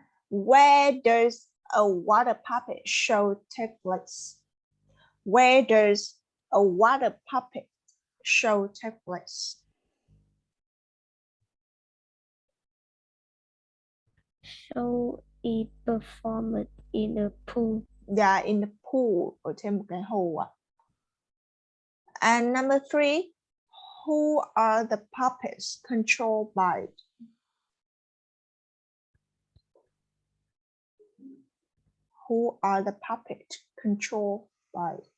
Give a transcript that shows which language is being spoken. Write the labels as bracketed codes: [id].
[en] Where does a water puppet show take place? Where does a water puppet show take place? Show it performed in a pool. [vi] Yeah, [en] in the pool, [vi] ở trên một cái hồ ạ. [en] And number 3, who are the puppets controlled by? Who are the puppets controlled by?